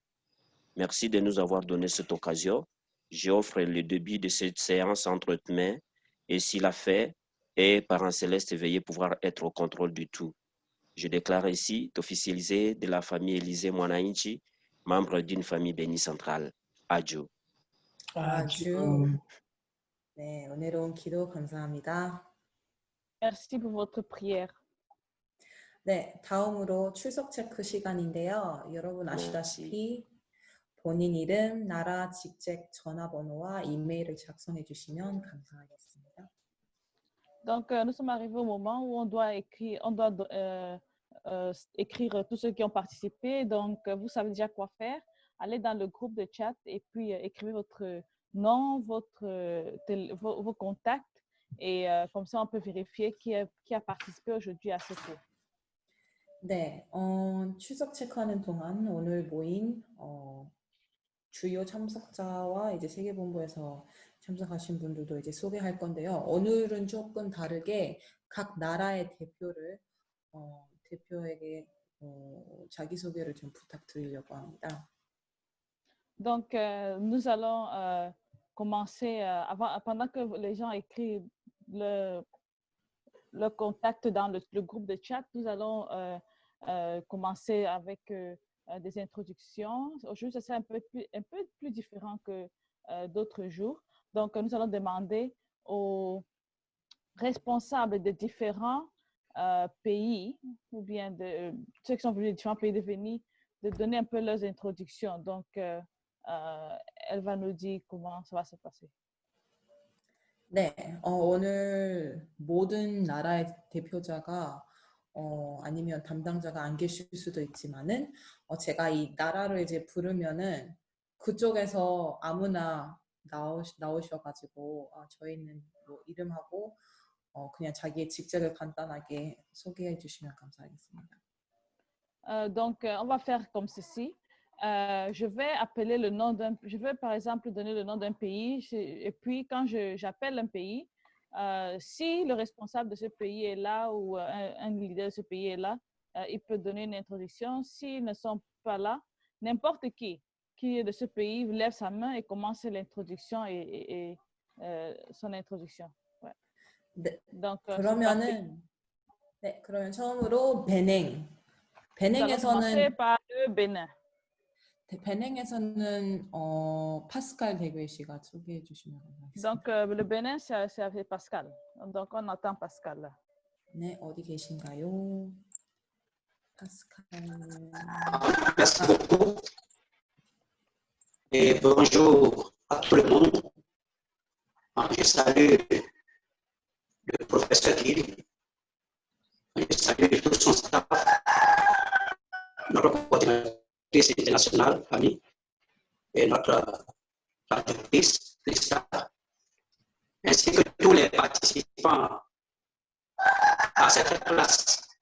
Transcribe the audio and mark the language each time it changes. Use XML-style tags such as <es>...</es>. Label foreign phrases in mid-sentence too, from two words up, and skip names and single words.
<fr>Merci de nous avoir donné cette occasion. J'offre le début de cette séance entre tes mains et s'il a fait, et Parent Céleste, veuillez pouvoir être au contrôle du tout. Je déclare ici d'officialiser de la famille Élisée Mwanainchi, membre d'une famille bénie centrale. Adieu.</fr> <ko>아주. 네, 은혜로운 기도 감사합니다.</ko> <fr>Merci pour votre prière.</fr> <ko>네, 다음으로 출석 체크 시간인데요. 여러분 아시다시피 본인 이름, 나라, 직책, 전화번호와 이메일을 작성해 주시면 감사하겠습니다.</ko> <fr>Donc, nous sommes arrivés au moment où on doit écrire tous ceux qui ont participé. Donc, vous savez déjà quoi faire. Allez dans le groupe de chat et puis écrivez votre nom, vos contacts. Et comme ça, on peut vérifier qui a participé aujourd'hui à ce cours.</fr> <ko>네, 출석 체크하는 동안 오늘 모인 주요 참석자와 이제 세계본부에서 참석하신 분들도 이제 소개할 건데요. 오늘은 조금 다르게 각 나라의 대표에게 자기소개를 좀 부탁드리려고 합니다.</ko> <fr>Donc, nous allons commencer, pendant que les gens écrivent le contact dans le groupe de chat, nous allons commencer avec des introductions. Aujourd'hui, ce sera un peu plus différent que d'autres jours. Donc, nous allons demander aux responsables de différents pays, ou bien de ceux qui sont venus de différents pays de venir, de donner un peu leurs introductions. Donc, elle va nous dire comment ça va se passer.</fr> <ko>네, 오늘 모든 나라의 대표자가 아니면 담당자가 안 계실 수도 있지만은 제가 이 나라를 이제 부르면은 그쪽에서 아무나 나오셔가지고 저희는 뭐 이름하고 그냥 자기의 직책을 간단하게 소개해 주시면 감사하겠습니다.</ko> <fr>Donc, on va faire comme ceci. Je vais appeler je vais par exemple donner le nom d'un pays et puis quand j'appelle un pays, si le responsable de ce pays est là ou un leader de ce pays est là, il peut donner une introduction. S'ils ne sont pas là, n'importe qui est de ce pays lève sa main et commence l'introduction et son introduction. Ouais.</fr> <ko>네,</ko> <fr>Donc,</fr> <ko>그러면 처음으로 베냉에서는</ko> <fr>par le Bénin.</fr> <ko>베냉에서는 파스칼 대글 씨가 소개해 주시면 감사하겠습니다.</ko> <fr>Donc, le Bénin, c'est avec Pascal. Donc, on attend Pascal là.</fr> <ko>네, 어디 계신가요? 파스칼.</ko> <fr>Merci beaucoup. Et bonjour à tout le monde. Je salue le professeur Gil. Je salue tout son staff, notre coordinatrice internationale, Fanny, et notre traductrice, Christa, ainsi que tous les participants à cette place.</fr>